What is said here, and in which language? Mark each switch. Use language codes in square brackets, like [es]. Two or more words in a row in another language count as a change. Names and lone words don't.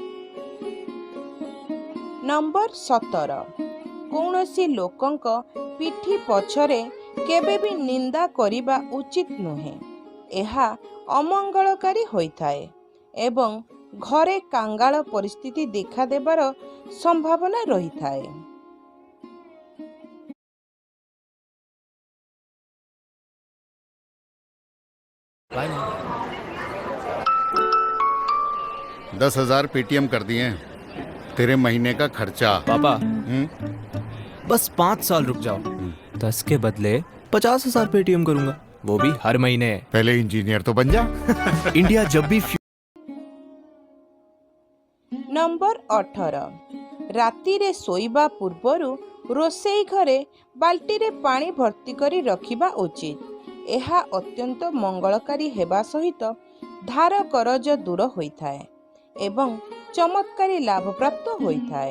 [or] ନମ୍ବର 17, କୌଣସି ଲୋକଙ୍କ ପିଠି ପଛରେ କେବେ ବି ନିନ୍ଦା କରିବା ଉଚିତ ନୁହେଁ। ଏହା ଅମଙ୍ଗଳକାରୀ ହୋଇଥାଏ ଏବଂ ଘରେ କାଙ୍ଗାଳ ପରିସ୍ଥିତି ଦେଖାଦେବାର ସମ୍ଭାବନା ରହିଥାଏ। [hi] बाय ना। 10,000 पेटीएम कर दिए हैं। तेरे महीने का खर्चा। पापा बस 5 साल रुक जाओ, 10 के बदले 50,000 पेटीएम करूंगा, वो भी हर महीने। पहले इंजीनियर तो बन जा। इंडिया जब भी [or] ନମ୍ବର 18, ରାତିରେ ଶୋଇବା ପୂର୍ବରୁ ରୋଷେଇ ଘରେ ବାଲ୍ଟିରେ ପାଣି ଭର୍ତ୍ତି କରି ରଖିବା ଉଚିତ। ଏହା ଅତ୍ୟନ୍ତ ମଙ୍ଗଳକାରୀ ହେବା ସହିତ ଧାର କରଜ ଦୂର ହୋଇଥାଏ ଏବଂ ଚମତ୍କାରୀ ଲାଭପ୍ରାପ୍ତ ହୋଇଥାଏ।